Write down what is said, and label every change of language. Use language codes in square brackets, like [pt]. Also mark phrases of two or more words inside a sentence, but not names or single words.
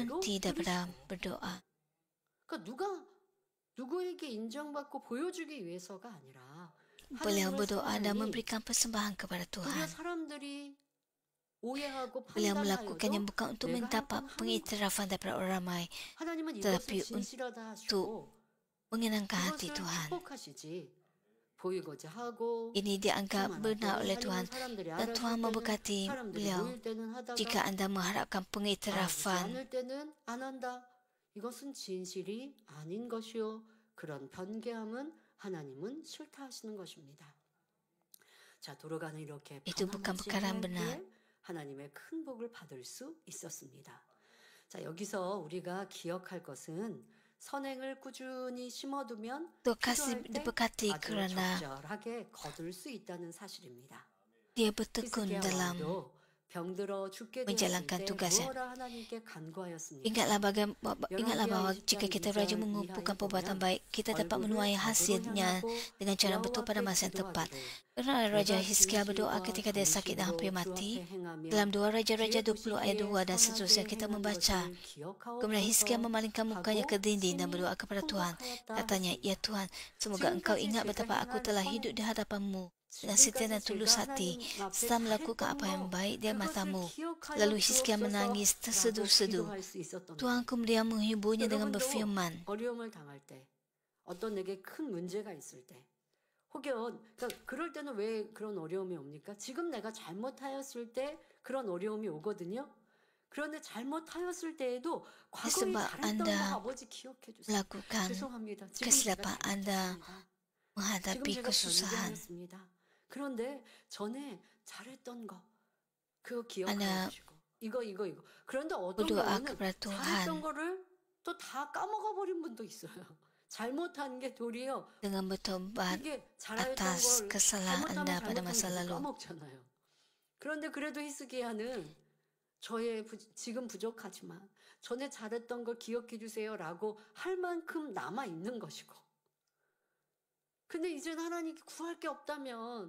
[ms] berhenti daripada [ko] 드리시고. [ms] berdoa. [ko] 그러니까 누구에게 인정받고 보여주기 위해서가 아니라 [ms] Beliau [ko] 하나님을 [ms] berdoa dan [ko] 사랑하니 [ms] memberikan persembahan kepada [ko] 도리어 [ms] Tuhan. [ko] 사람들이 오해하고 [ms] Beliau melakukannya [ko] 판단하여도 [ms] bukan untuk [ko] 내가 [ms] mendapat [ko] 했던 [ms] pengiktirafan daripada orang ramai, [ko] 하나님은 [ms] tetapi [ko] 이것을 진실하다 [ms] untuk [ko] 하시고 [ms] menyenangkan hati [ko] 그것을 [ms] Tuhan. [ko] 축복하시지 보이고자 하고 [ms] Ini dianggap [ko] 수많은 [ms] benar [ko] 때는 [ms] oleh [ko] 하나님은 [ms] Tuhan [ko] 사람들이 [ms] dan [ko] 알아줄 [ms] Tuhan [ko] 때는 [ms] memberkati [ko] 사람들이 [ms] beliau. [ko] 모일 때는 하다가 [ms] Jika anda mengharapkan [ko] 알아주지 [ms] pengiktirafan, [ko] 않을 때는 안 한다. 이것은 진실이 아닌 것이요. 그런 변개함은 하나님은 싫다 하시는 것입니다. 자, 도로가는 이렇게 [ms] itu bukan [ko] 변함없이 [ms] perkara yang benar. [ko] 행하기에 하나님의 큰 복을 받을 수 있었습니다. 자, 여기서 우리가 기억할 것은 선행을 꾸준히 심어두면 [ms] Tuhan kasih [ko] 필요할 때 [ms] diberkati [ko] 아주 [ms] kerana [ko] 적절하게 거둘 수 있다는 사실입니다. [ms] dia bertekun [ko] 히스기야 [ms] dalam [ko] 왕도 병들어 죽게 되었을 [ms] menjalankan [ko] 때 [ms] tugasnya. [ko] 무엇라 하나님께 간구하였습니까? [ms] Ingatlah bahawa jika kita rajin mengumpulkan perbuatan baik, kita dapat menuai hasilnya dengan cara betul pada masa yang tepat. Kerana Raja Hizkia berdoa ketika dia sakit dan hampir mati, dalam 2 Raja-Raja 20 ayat 2 dan seterusnya kita membaca, kemudian Hizkia memalingkan mukanya ke dinding dan berdoa kepada Tuhan. Katanya, ya Tuhan, semoga engkau ingat betapa aku telah hidup di hadapanmu dengan setia dan tulus hati, setelah melakukan apa yang baik di matamu. Lalu Hizkia menangis terseduh-seduh. Tuhan kemudian menghiburnya dengan berfirman, [ko] 어려움을 당할 때, 어떤 내게 큰 문제가 있을 때, 혹여 그러니까 그럴 때는 왜 그런 어려움이 옵니까? 지금 내가 잘못하였을 때 그런 어려움이 오거든요. 그런데 잘못하였을 때에도 과거에 [ms] sebab [ko] 잘했던 거 [ms] anda [ko] 아버지 기억해 주세요. [ms] melakukan [ko] 죄송합니다. 지금 제가 [ms] kesilapan anda [ko] 잘못했습니다. 지금 [ms] menghadapi [ko] 제가 [ms] kesusahan. [ko] 변개하였습니다. 그런데 전에 잘했던 거 그거 [ms] Anda [ko] 기억해 주시고 이거 그런데 어떤 [ms] berdoa [ko] 경우는 [ms] kepada [ko] 잘했던 [ms] Tuhan [ko] 거를 또 다 까먹어 버린 분도 있어요. 잘못한 게 도리어 [ms] dengan bertobat [ko] 이게 잘했던 [ms] atas [ko] 걸 [ms] kesalahan [ko] 잘못하면 [ms] anda pada [ko] 잘못한 [ms] masa [ko] 거 [ms] lalu. [ko] 까먹잖아요. 그런데 그래도 히스기야는 지금 부족하지만 전에 잘했던 걸 기억해 주세요라고 할 만큼 남아 있는 것이고. 근데 이제 하나님께 구할 게 없다면